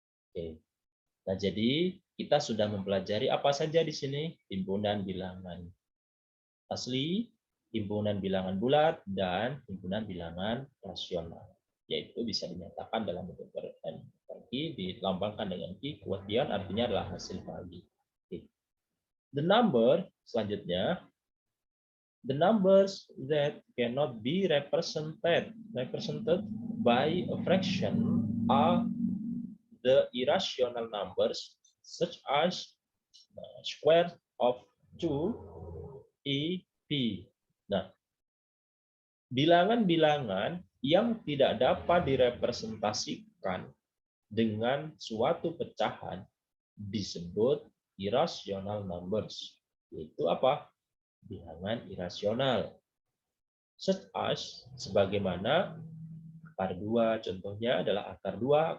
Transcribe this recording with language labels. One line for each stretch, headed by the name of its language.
Indonesian: Oke. Nah, jadi kita sudah mempelajari apa saja di sini? Himpunan bilangan asli, himpunan bilangan bulat, dan himpunan bilangan rasional. Yaitu bisa dinyatakan dalam bentuk pergi, dilambangkan dengan Q, kemudian artinya adalah hasil bagi. Oke.
English: The number,
Indonesian: selanjutnya,
English: the numbers that cannot be represented by a fraction are the irrational numbers such as square of 2EP.
Indonesian: Nah, bilangan-bilangan yang tidak dapat direpresentasikan dengan suatu pecahan disebut irrational numbers. Yaitu apa? Bilangan irasional.
English: Such as,
Indonesian: sebagaimana akar 2, contohnya adalah akar 2.